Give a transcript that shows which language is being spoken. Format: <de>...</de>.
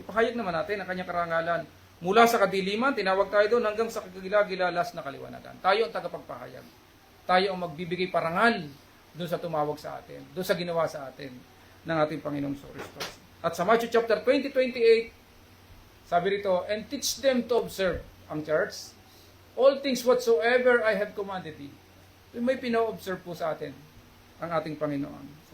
<tl>Ipahayag naman natin ang kanyang karangalan. Mula sa kadiliman, tinawag tayo doon hanggang sa kagilagilalas na kaliwanagan. Tayo ang tagapagpahayag. Tayo ang magbibigay parangal doon sa tumawag sa atin, doon sa ginawa sa atin ng ating Panginoong Kristo. At sa Matthew chapter 20:28, sabi rito,</tl> <en>and teach them to observe,</en> <tl>ang church,</tl> <en>all things whatsoever I have commanded thee.</en> <tl>May pina-observe po sa atin ang ating Panginoon.</tl>